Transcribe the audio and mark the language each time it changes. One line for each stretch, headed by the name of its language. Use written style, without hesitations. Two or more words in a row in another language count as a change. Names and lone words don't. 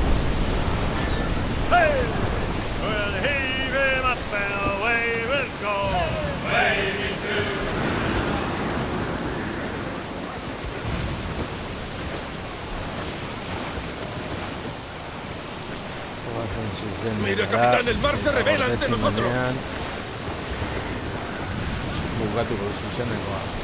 English: Hey! We'll heave him up and away we'll go. Wavy to.
Spanish: Mira, capitán, el mar se revela ante nosotros.
Basque: Bukatu zuzenekoa.